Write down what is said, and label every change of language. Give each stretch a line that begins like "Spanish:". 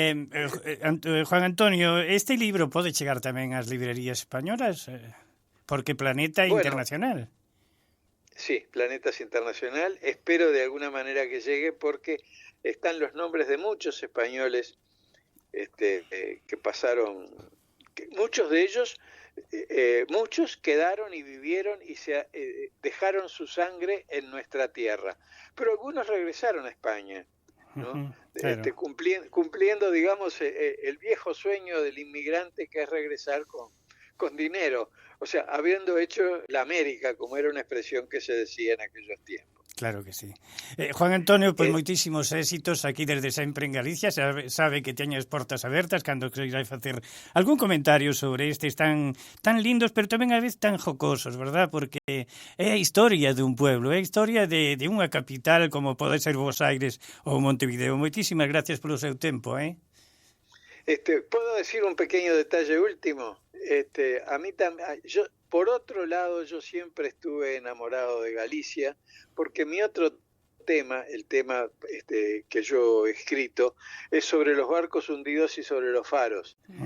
Galician: Juan Antonio, este libro pode chegar tamén ás librerías españolas? Porque Planeta é internacional.
Spanish: Sí, Planeta es internacional. Espero de alguna manera que llegue porque están los nombres de muchos españoles que pasaron, muchos de ellos, muchos quedaron y vivieron y dejaron su sangre en nuestra tierra, pero algunos regresaron a España, ¿no? Claro. Cumpliendo, digamos, el viejo sueño del inmigrante, que es regresar con dinero, o sea, habiendo hecho la América, como era una expresión que se decía en aquellos tiempos.
Galician: Claro que sí. Juan Antonio, pois moitísimos éxitos aquí desde sempre en Galicia. Sabe que teña as portas abertas cando queira facer algún comentario sobre estes tan lindos, pero tamén a vez tan jocosos, verdad? Porque é a historia dun pueblo, é a historia de unha capital como pode ser Bos Aires ou Montevideo. Moitísimas gracias polo seu tempo,
Spanish: ¿Puedo decir un pequeño detalle último? A mí también, por otro lado, yo siempre estuve enamorado de Galicia, porque mi otro tema, el tema que yo he escrito, es sobre los barcos hundidos y sobre los faros.